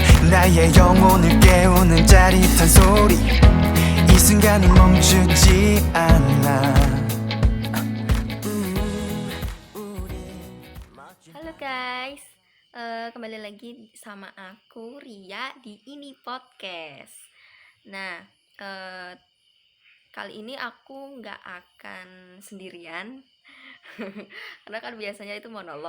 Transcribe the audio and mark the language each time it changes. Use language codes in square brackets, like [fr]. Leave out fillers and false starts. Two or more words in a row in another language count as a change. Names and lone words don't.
[ko] 나의 영혼을 깨우는 짜릿한 소리 이 순간은 멈추지 않아. [id] Halo guys, kembali lagi sama aku Ria di ini podcast. Nah, kali ini aku nggak akan sendirian, karena kan biasanya itu monolog.